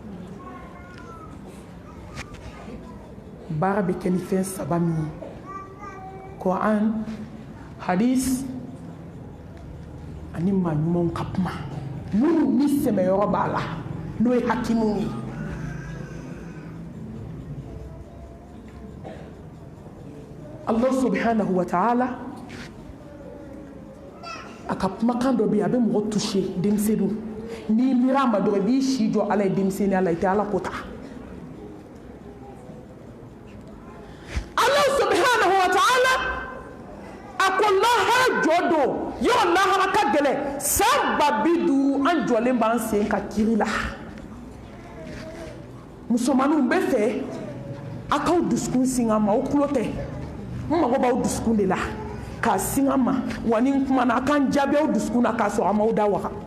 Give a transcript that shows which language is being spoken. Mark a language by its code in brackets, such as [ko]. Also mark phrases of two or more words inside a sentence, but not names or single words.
[bm] baara bɛ kɛ ni fɛn saba min ye Kuran hadis ani maa ɲumanw ka kuma minnu ni sɛmɛyɔrɔ b'a la n'o ye hakimuw ye [ar] الله سبحانه وتعالى [bm] a ka kumakan dɔ bɛ yen a bɛ mɔgɔ touché denmisɛnninw n'i miir'a ma dɔrɔn i b'i si jɔ ala ye denmisɛnninya la i tɛ ala ko ta [ar] الله سبحانه وتعالى [bm] a ko lahara jɔ don yɔrɔ lahara ka gɛlɛn san 50 an jɔlen b'an sen ka kiri la musomaninw bɛ fɛ a k'aw dusukun singa ma o tulo tɛ n mago b'aw dusukun de la k'a singa ma wa ni n kumana a k'an jaabi aw dusukun na k'a sɔrɔ a m'aw da waga